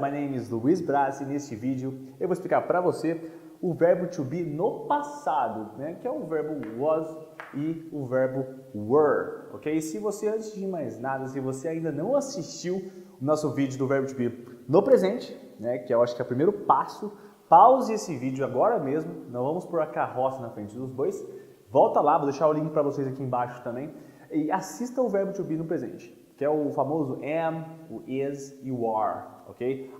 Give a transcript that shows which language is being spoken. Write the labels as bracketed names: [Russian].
[English] My name is Luiz Braz [Portuguese] e neste vídeo eu vou explicar para você o verbo to be no passado, né? Que é o verbo was e o verbo were, ok? Se você, antes de mais nada, se você ainda não assistiu o nosso vídeo do verbo to be no presente, né? Que eu acho que é o primeiro passo, pause esse vídeo agora mesmo, não vamos pôr a carroça na frente dos bois, volta lá, vou deixar o link para vocês aqui embaixo também, e assista o verbo to be no presente, que é o famoso am, o is e o are, ok?